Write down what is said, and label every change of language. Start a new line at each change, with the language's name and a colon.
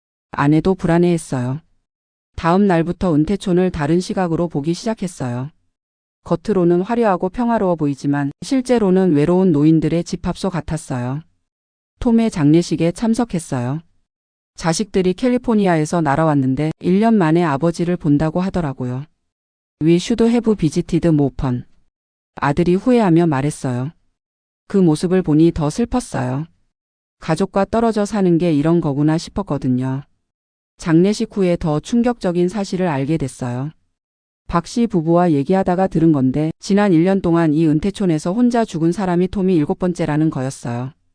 Korean: 아내도 불안해했어요. 다음 날부터 은퇴촌을 다른 시각으로 보기 시작했어요. 겉으로는 화려하고 평화로워 보이지만 실제로는 외로운 노인들의 집합소 같았어요. 톰의 장례식에 참석했어요. 자식들이 캘리포니아에서 날아왔는데 1년 만에 아버지를 본다고 하더라고요.
English: We should have visited more often.
Korean: 아들이 후회하며 말했어요. 그 모습을 보니 더 슬펐어요. 가족과 떨어져 사는 게 이런 거구나 싶었거든요. 장례식 후에 더 충격적인 사실을 알게 됐어요. 박 씨 부부와 얘기하다가 들은 건데 지난 1년 동안 이 은퇴촌에서 혼자 죽은 사람이 톰이 7번째라는 거였어요.